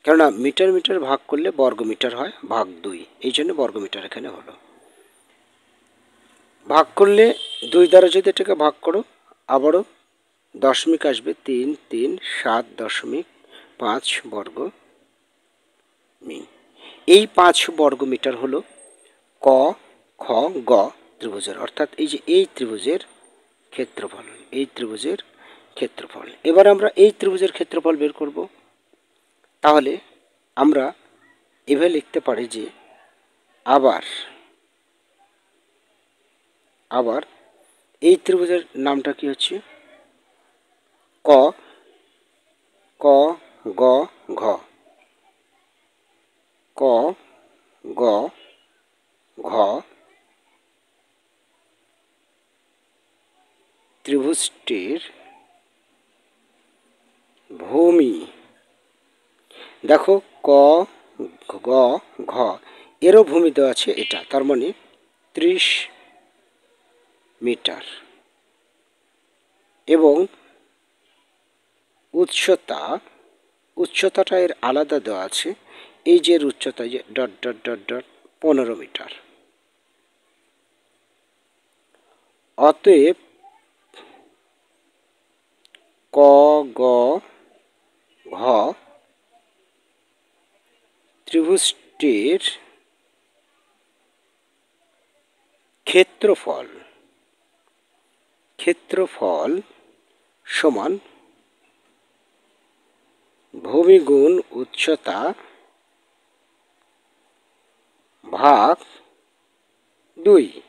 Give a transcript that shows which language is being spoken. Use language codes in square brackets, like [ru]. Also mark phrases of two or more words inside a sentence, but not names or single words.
[bn] কেননা মিটার মিটার ভাগ করলে বর্গমিটার হয়, ভাগ 2, এই জন্য বর্গমিটার এখানে হলো। ভাগ করলে 2 দ্বারা যদি এটাকে ভাগ করো আবারও দশমিক আসবে, 3.3.7.5 বর্গ মি। এই 5 বর্গমিটার হলো ক খ গ ত্রিভুজের, অর্থাৎ এই যে এই ত্রিভুজের ক্ষেত্রফল, এই ত্রিভুজের ক্ষেত্রফল। এবার আমরা এই ত্রিভুজের ক্ষেত্রফল বের করব। তাহলে আমরা এভাবে লিখতে পারি যে আবার এই ত্রিভুজের নামটা কি হচ্ছে, ক ক গ ঘ, ক গ ঘ ত্রিভুজটির ভূমি। দেখো ক গ ঘ এরও ভূমি দেওয়া আছে এটা, তার মানে 30 মিটার, এবং উচ্চতাটা এর আলাদা দেওয়া আছে, এই যে উচ্চতা যে ডট ডট ডট ডট 15 মিটার। অতএব ক গ ঘ ত্রিভুজটির ক্ষেত্রফল সমান ভূমি গুণ উচ্চতা ভাগ 2।